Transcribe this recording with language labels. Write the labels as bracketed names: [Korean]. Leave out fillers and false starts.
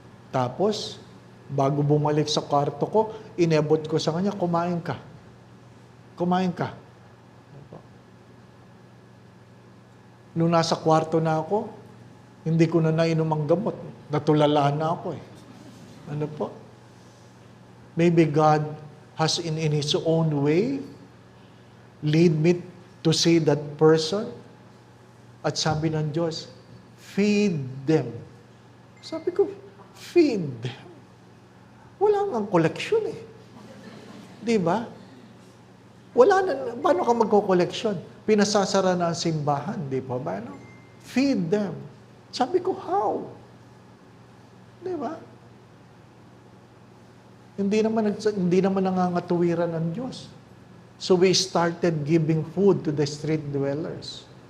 [Filipino] Tapos, bago bumalik sa kwarto ko, inebot ko sa kanya, kumain ka. Kumain ka. Nung nasa kwarto na ako, hindi ko na nainom ang gamot. Natulala na ako eh. Ano po? [English] Maybe God has in His own way lead me to see that person. [Filipino] At sabi ng Diyos, [English] feed them. [Filipino] Sabi ko, [English] feed them. [Filipino] Wala nga koleksyon eh. Di ba? Wala na, paano ka magko-koleksyon? Pinasasara na ang simbahan, di ba ba? No? [English] Feed them. [Filipino] Sabi ko, [English] how? [Filipino] Di ba? Hindi naman nangangatuwiran ang Diyos. [English] So we started giving food to the street dwellers.